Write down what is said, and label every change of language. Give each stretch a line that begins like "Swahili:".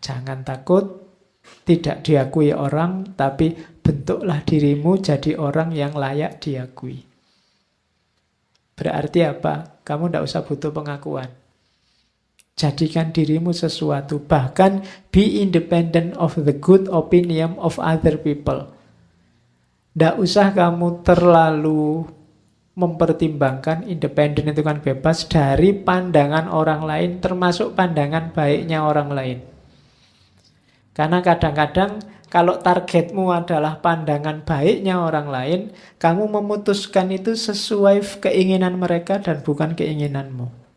Indonesian: Jangan takut tidak diakui orang, tapi bentuklah dirimu jadi orang yang layak diakui. Berarti apa? Kamu tidak usah butuh pengakuan. Jadikan dirimu sesuatu. Bahkan
English: be independent of the good opinion of other people.
Indonesian: Tidak usah kamu terlalu mempertimbangkan, independen itu kan bebas, dari pandangan orang lain, termasuk pandangan baiknya orang lain. Karena kadang-kadang kalau targetmu adalah pandangan baiknya orang lain, kamu memutuskan itu sesuai keinginan mereka dan bukan keinginanmu.